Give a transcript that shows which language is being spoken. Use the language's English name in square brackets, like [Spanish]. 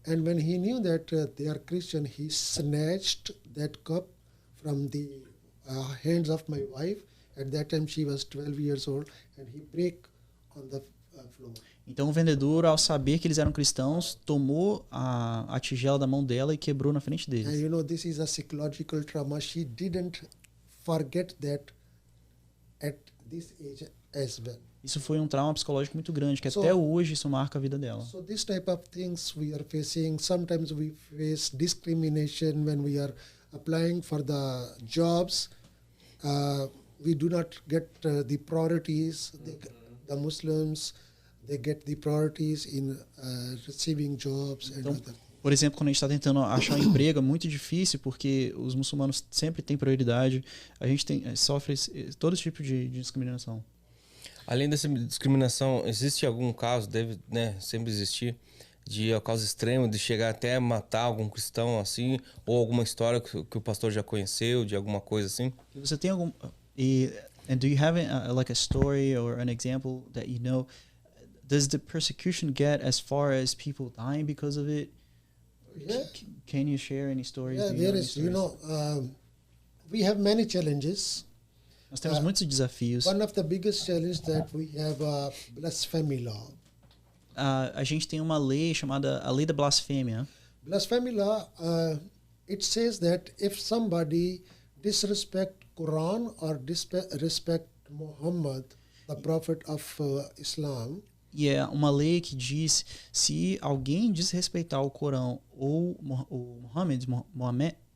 [English] And when he knew that they are Christian, he snatched that cup from the hands of my wife. At that time she was 12 years old, and he break on the floor. [Portuguese] Então o vendedor, ao saber que eles eram cristãos, tomou a tigela da mão dela e quebrou na frente deles. [English] And you know, this is a psychological trauma. She didn't forget that at this age as well. [Portuguese] Isso foi um trauma psicológico muito grande, que até hoje isso marca a vida dela. [English] So this type of things we are facing. Sometimes we face discrimination when we are applying for the jobs. We do not get the priorities. The Muslims, they get the priorities in receiving jobs and other. [Portuguese] Por exemplo, quando a gente está tentando achar um emprego, é muito difícil, porque os muçulmanos sempre têm prioridade. A gente sofre todo esse tipo de discriminação. Além dessa discriminação, existe algum caso, deve, né, sempre existir, de caso extremo, de chegar até matar algum cristão, assim, ou alguma história que o pastor já conheceu, de alguma coisa assim? Você tem algum... [English] And do you have like a story or an example that you know? Does the persecution get as far as people dying because of it? Yeah. Can you share any stories? Yeah, there is. You know, we have many challenges. [Portuguese] Nós temos muitos desafios. [English] One of the biggest challenges that we have a blasphemy law. [Portuguese] A gente tem uma lei chamada a lei da blasfêmia. [English] Blasphemy law, it says that if somebody disrespect Quran or disrespect Muhammad, the prophet of Islam. [Portuguese] E é uma lei que diz, se alguém desrespeitar o Corão ou o Maomé,